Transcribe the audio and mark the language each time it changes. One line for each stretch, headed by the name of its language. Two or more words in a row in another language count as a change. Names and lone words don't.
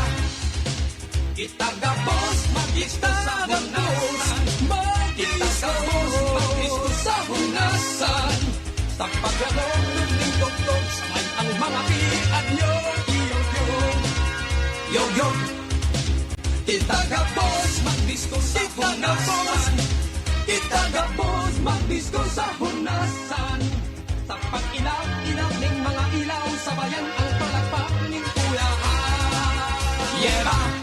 Bikol: Kita gabos magdisko sa hunasan, kita gabos magdisko sa hunasan. Sa pagyagog ng tugtog, sabay ang mga piat nyo, iyog-yog, yog-yog. Kita gabos magdisko sa hunasan, kita gabos magdisko sa hunasan.
Filipino: Sa pag-ilap-ilap ng mga ilaw, sabayan ang palakpak ng kuyahan.
English: Yeah!